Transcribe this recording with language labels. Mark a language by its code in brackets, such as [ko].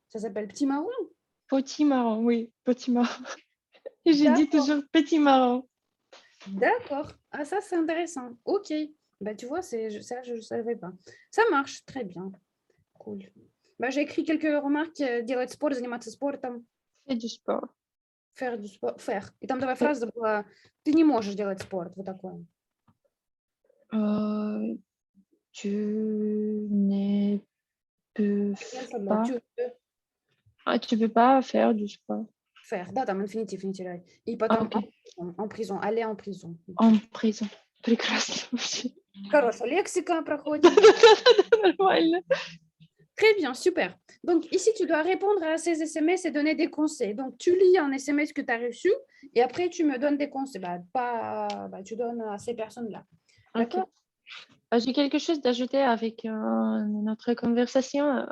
[fr] Ça s'appelle petit marron? petit marron, oui, petit marron. Et je dis D'accord. toujours petit marron. D'accord. Ah, ça, c'est intéressant. Ok. Bah, tu vois, ça, je ne savais pas. Ça marche très bien. Cool. Bah, j'ai écrit quelques remarques. [ru] Делать спорт, заниматься спортом, [fr] Fais du sport. faire du sport. Faire. [ru] И там давай фраза была «Ты не можешь делать спорт». Вот такое. [fr] Tu ne peux pas. Tu peux Tu peux pas faire du sport. faire. [ru] Да, там инфинитив не теряй. И Ah, потом ok. [fr] en prison. Aller en prison. En prison. [ru] Прекрасно вообще. Хорошая лексика проходит. Нормально. [fr] Très bien, super. Donc, ici, tu dois répondre à ces SMS et donner des conseils. Donc, tu lis un SMS que tu as reçu et après, tu me donnes des conseils. Tu donnes à ces personnes-là. Ok. D'accord? J'ai quelque chose d'ajouter avec notre conversation.